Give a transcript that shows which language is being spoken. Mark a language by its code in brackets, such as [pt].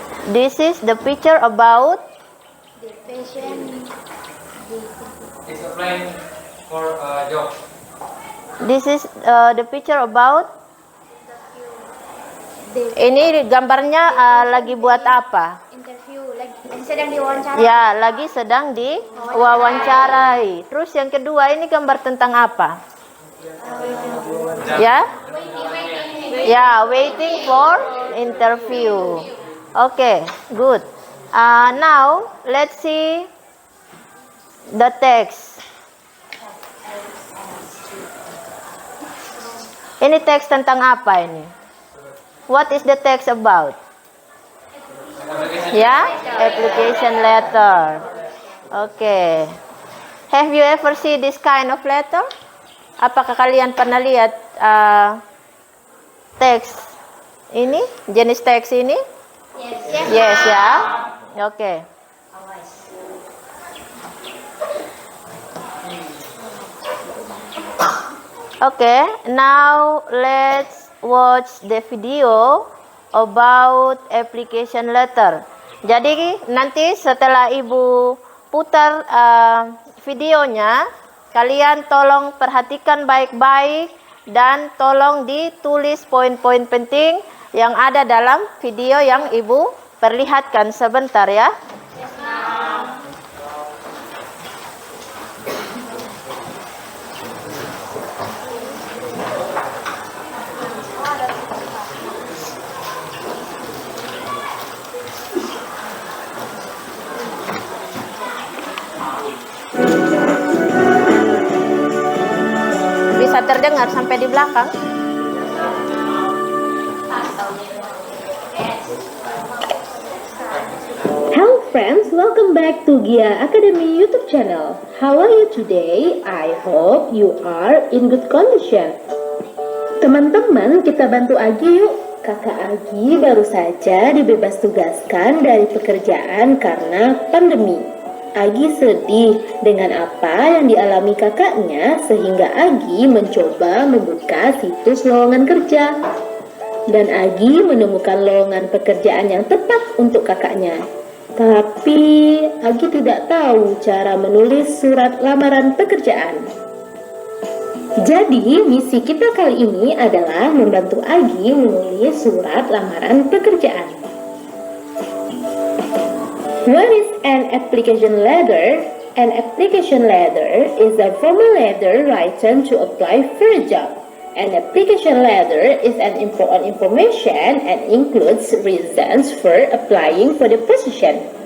[en] This is the picture about the person. It's applying for a job. this is the picture about The [id] ini gambarnya lagi buat apa? [en] interview like [id] sedang diwawancara. Ya, lagi sedang diwawancarai. Terus yang kedua ini gambar tentang apa? Ya? [en] Ya, waiting for interview. Okay, good. Now let's see the text. [id] Ini teks tentang apa ini? [en] What is the text about? Ya, application letter. Okay. Have you ever see this kind of letter? [id] Apakah kalian pernah lihat teks ini, jenis teks ini? [en] Yes. Yes ya. Okay. Okay, now let's watch the video about application letter. [id] Jadi nanti setelah Ibu putar videonya, kalian tolong perhatikan baik-baik dan tolong ditulis poin-poin penting yang ada dalam video yang Ibu perlihatkan sebentar ya. Bisa terdengar sampai di belakang. [en] Hello friends, welcome back to Gia Academy YouTube channel. How are you today? I hope you are in good condition. [id] Teman-teman, kita bantu Agi yuk. Kakak Agi baru saja dibebas tugaskan dari pekerjaan karena pandemi. Agi sedih dengan apa yang dialami kakaknya sehingga Agi mencoba membuka situs lowongan kerja. Dan Agi menemukan lowongan pekerjaan yang tepat untuk kakaknya. Tapi Agi tidak tahu cara menulis surat lamaran pekerjaan. Jadi misi kita kali ini adalah membantu Agi menulis surat lamaran pekerjaan. [en] What is an application letter? An application letter is a formal letter written to apply for a job. An application letter is an important information and includes reasons for applying for the position.